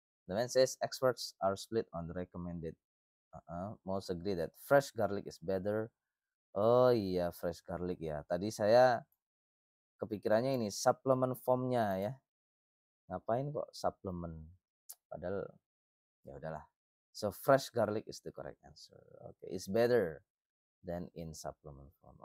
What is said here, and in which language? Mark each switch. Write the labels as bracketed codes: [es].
[en] The man says experts are split on the recommended. Most agree that fresh garlic is better. [id] Oh iya, fresh garlic ya. Tadi saya kepikirannya ini supplement formnya ya. Ngapain kok suplemen? Padahal ya udahlah. [en] So fresh garlic is the correct answer. Okay, it's better than in supplement form.